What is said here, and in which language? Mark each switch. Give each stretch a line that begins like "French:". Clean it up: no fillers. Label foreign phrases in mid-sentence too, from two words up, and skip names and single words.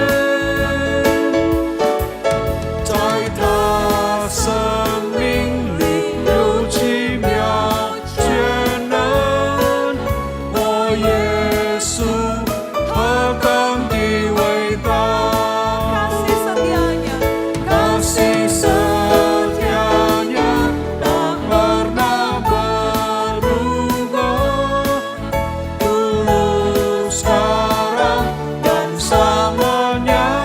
Chinese: 在他生命里有奇妙全能，我耶稣何等的伟大！
Indonesian: Kasih setianya, kasih setianya tak pernah berubah, dulu, sekarang, dan selamanya.